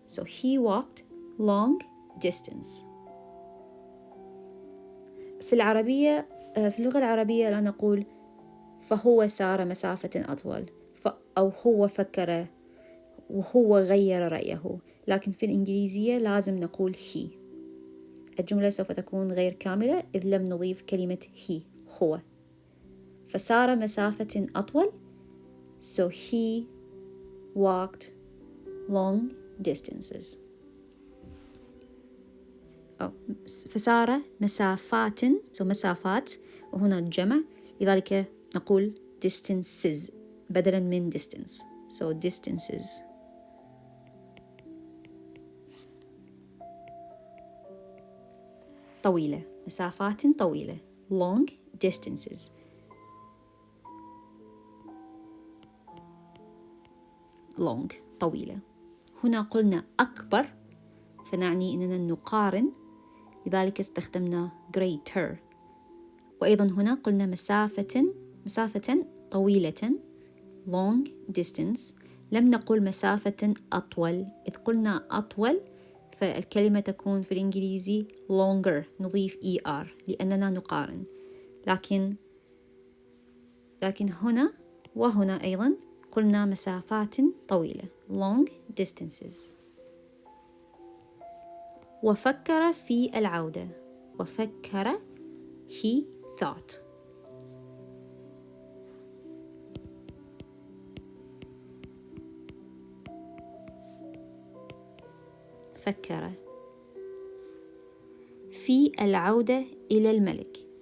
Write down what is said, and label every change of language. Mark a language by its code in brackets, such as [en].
[en] So he walked long distance. [ar] في اللغة العربية لا نقول فهو سار مسافة أطول أو هو فكر وهو غير رأيه، لكن في الإنجليزية لازم نقول he. الجملة سوف تكون غير كاملة إذ لم نضيف كلمة he هو. فسار مسافة أطول [en] so he walked long distances. [ar] فسار مسافات so مسافات وهنا جمع لذلك نقول distances بدلا من distance. [en] So distances. [ar] طويلة مسافات طويلة [en] long distances. [ar] long طويلة. هنا قلنا أكبر فنعني أننا نقارن لذلك استخدمنا greater. وأيضا هنا قلنا مسافة طويلة [en] long distance. [ar] لم نقل مسافة أطول إذ قلنا أطول فالكلمة تكون في الإنجليزي longer نضيف er لأننا نقارن. لكن هنا وهنا أيضا قلنا مسافات طويلة [en] long distances. [ar] وفكر في العودة. [en] وفكر he thought. [ar] فكر في العودة إلى الملك.